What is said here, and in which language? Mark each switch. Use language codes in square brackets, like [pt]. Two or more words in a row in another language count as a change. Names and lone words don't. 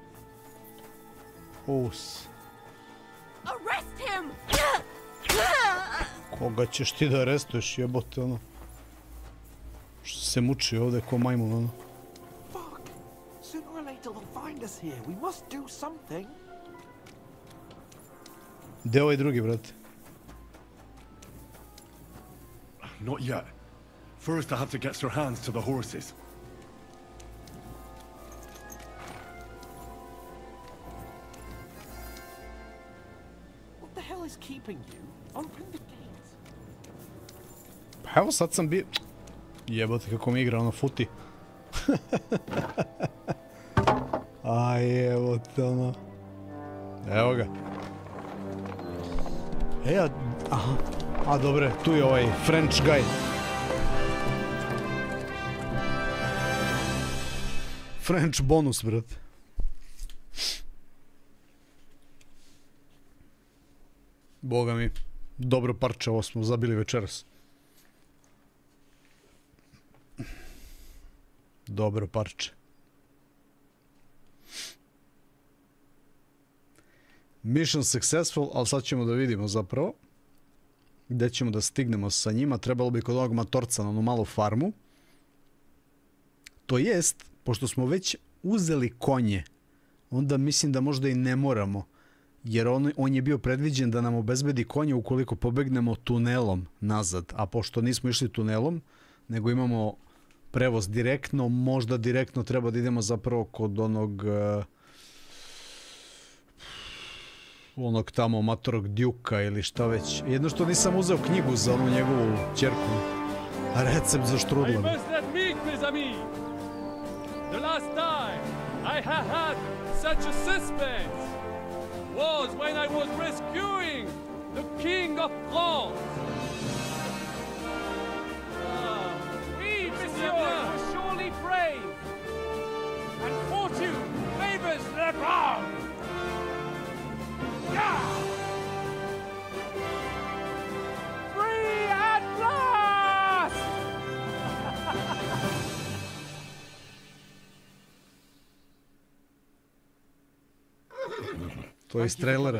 [en] Us. Arrest him! [sr] Koga ćeš ti da arestuješ, jebote, ono. Što se muči ovde ko majmun, ono. [en] Fuck! Sooner or later they'll find us here. We must do something. [sr] Gdje je ovaj drugi, brate? [en] Not yet. First I have to get Sir Hans to the horses. What the hell is keeping you? Open the gate. [sr] Pa evo sad sam bio... Jebote kako mi igra ono futi. Aj evote ono. Evo ga. Aha. A dobre, tu je ovaj [en] French guy. French bonus, [sr] brate. Boga mi, dobro parče ovo smo zabili večeras. Dobro parče. [en] Mission successful, [sr] ali sad ćemo da vidimo zapravo gdje ćemo da stignemo sa njima. Trebalo bi kod ovog matorca na onu malu farmu. To jest, pošto smo već uzeli konje, onda mislim da možda i ne moramo. Jer on je bio predviđen da nam obezbedi konje ukoliko pobegnemo tunelom nazad. A pošto nismo išli tunelom, nego imamo prevoz direktno, možda direktno treba da idemo zapravo kod onog tamo matorog Djuka ili šta već. Jedno što nisam uzeo knjigu za onu njegovu ćerku. Recept za štrudla. [en] I must admit, [fr] mes amis, [en] the last time I have had such a suspense was when I was rescuing the King of France. [fr] Oui, monsieur, [en] you're surely brave. And fortune favors the brave. Free at last! [sr] To je iz trailera.